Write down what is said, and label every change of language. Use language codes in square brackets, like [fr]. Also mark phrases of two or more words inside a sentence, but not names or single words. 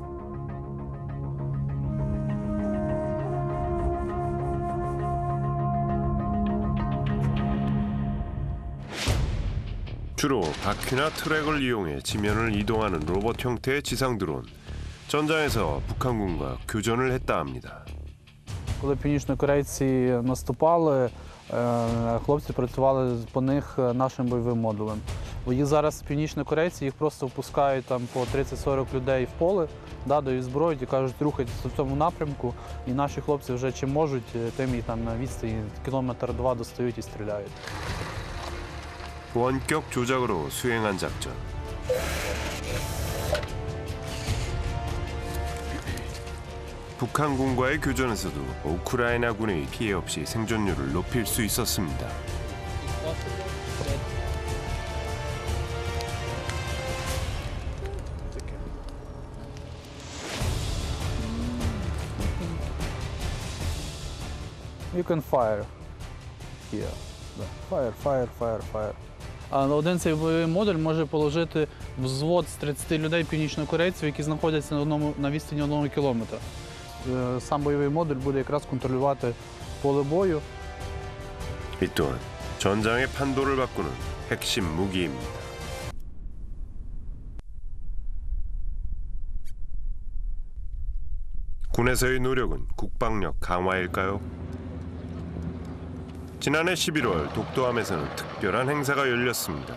[ko] 주로 바퀴나 트랙을 이용해 지면을 이동하는 로봇 형태의 지상 드론. 전장에서 북한군과 교전을 했다 합니다. [uk] Коли північнокорейці наступали, хлопці працювали по них нашим бойовим модулем. Їх зараз північнокорейці, їх просто впускають там по 30-40 людей в поле, дають зброю і кажуть, рухайтеся в цьому напрямку. І наші хлопці вже чим можуть, тим і там на відстані кілометр-два достають і стріляють. [ko] 원격 조작으로 수행한 작전. 북한군과의 교전에서도 우크라이나군의 피해 없이 생존율을 높일 수 있었습니다. [en] You can fire here. Fire. [uk] Один цей бойовий модуль може положити взвод з 30 людей північнокорейців, які знаходяться на відстані 1 кілометра. Сам бойовий модуль буде якраз контролювати поле бою. [ko] 이 또한 전장의 판도를 바꾸는 핵심 무기입니다. 군에서의 노력은 국방력 강화일까요? 지난해 11월 독도함에서는 특별한 행사가 열렸습니다.